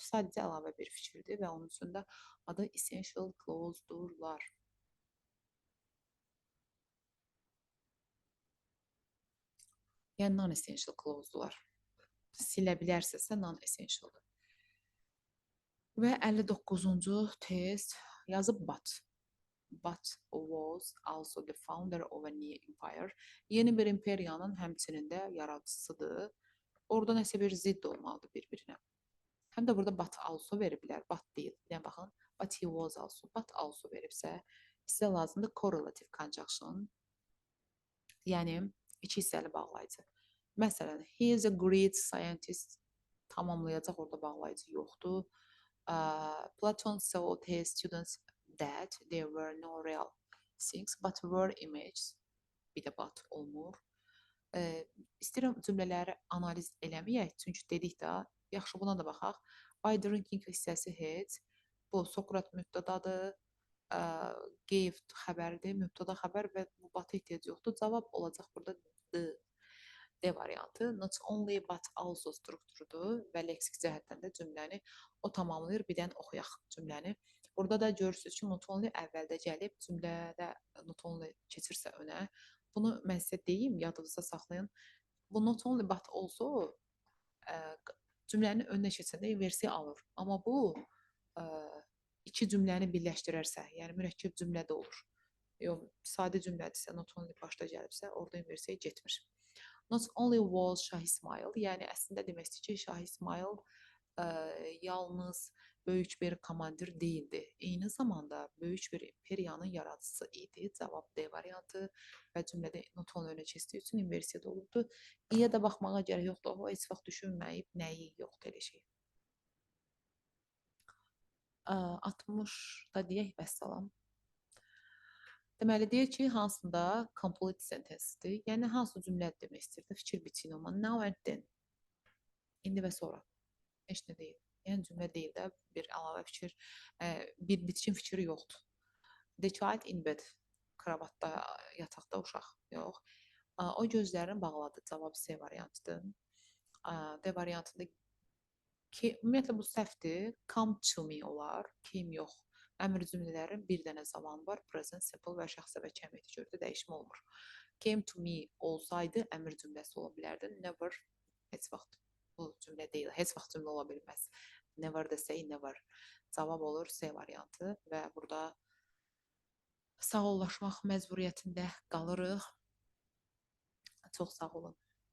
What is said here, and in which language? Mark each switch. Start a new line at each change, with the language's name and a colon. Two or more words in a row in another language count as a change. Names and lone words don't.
Azerbaijani: Sadəcə əlavə bir fikirdir və onun üçün də adı
English: essential clause-
Azerbaijani: durlar. Yəni
English: non-essential clause-
Azerbaijani: dular. Silə bilərsinizsə non-essential-dur. Və 59-cu test yazıb but.
English: But was also the founder of a new empire.
Azerbaijani: Yeni bir imperiyanın həmçinin də yaradıcısıdır. Orada nəsə bir zidd olmalıdır bir-birinə. Həm də burada
English: but also
Azerbaijani: veriblər. But deyil. Yəni baxın,
English: but he was also. But also
Azerbaijani: veribsə, sizə lazımdır
English: correlative conjunction.
Azerbaijani: Yəni iki hissəli bağlayıcı. Məsələn,
English: he is a great scientist.
Azerbaijani: Tamamlayacaq orada bağlayıcı yoxdur.
English: Platon told his students that there were no real things but were images.
Azerbaijani: Bir də but olmur. İstəyirəm cümlələri analiz eləməyək, çünki dedik də, yaxşı buna da baxaq.
English: By drinking
Azerbaijani: hissəsi heç. Bu Sokrat mübtədadır. Gave xəbərdir, mübtəda xəbər və bu batı ehtiyac yoxdur. Cavab olacaq burada D variantı.
English: Not only but also
Azerbaijani: strukturudur və leksik cəhətdən də cümləni o tamamlayır. Bir dənə oxuyaq cümləni. Burada da görürsünüz ki,
English: not only
Azerbaijani: əvvəldə gəlib, cümlədə
English: not only
Azerbaijani: keçirsə önə. Bunu mən sizə deyim, yadınızda saxlayın. Bu
English: not only but also
Azerbaijani: cümlənin önünə keçəndə inversiya alır. Amma bu iki cümləni birləşdirərsə, yəni mürəkkəb cümlədə olur. Yox, sadə cümlədirsə,
English: not only
Azerbaijani: başda gəlibsə, orada inversiya getmir.
English: Not only was
Azerbaijani: Şah İsmayıl, yəni əslində demək istəyir ki, Şah İsmayıl yalnız böyük bir komandir deyildi. Eyni zamanda böyük bir imperiyanın yaradıcısı idi. Cavab D variantı və cümlədə
English: not only
Azerbaijani: önə keçdiyi üçün inversiyada olubdu. İyə də baxmağa gərək yoxdur. O heç vaxt düşünməyib, nəyi yoxdur elə şey. 60-da deyək, vəssalam. Deməli, deyir ki, hansında
English: complete sentence-
Azerbaijani: dir, yəni hansı cümlə demək istəyirdi, fikir biçin olma.
English: Now and then.
Azerbaijani: İndi və sonra. Heç nə deyil. Yəni cümlə deyil də, bir əlavə fikir, bir bitkin fikri yoxdur.
English: The child in bed.
Azerbaijani: Kravatda, yataqda uşaq. Yox. O gözlərini bağladı. Cavab C variantıdır. D variantında ki, ümumiyyətlə bu səhvdir.
English: Come to me olar. Came yox.
Azerbaijani: Əmr cümlələrin bir dənə zamanı var.
English: Present, simple
Azerbaijani: və şəxsə və kəmiyyəti gördə dəyişmə olmur.
English: Came to me
Azerbaijani: olsaydı əmr cümləsi ola bilərdi. Never, heç vaxt bu cümlə deyil. Heç vaxt cümlə ola bilməz. Never desək, never. Cavab olur C variantı və burada sağollaşmaq məcburiyyətində qalırıq. Çox sağ olun.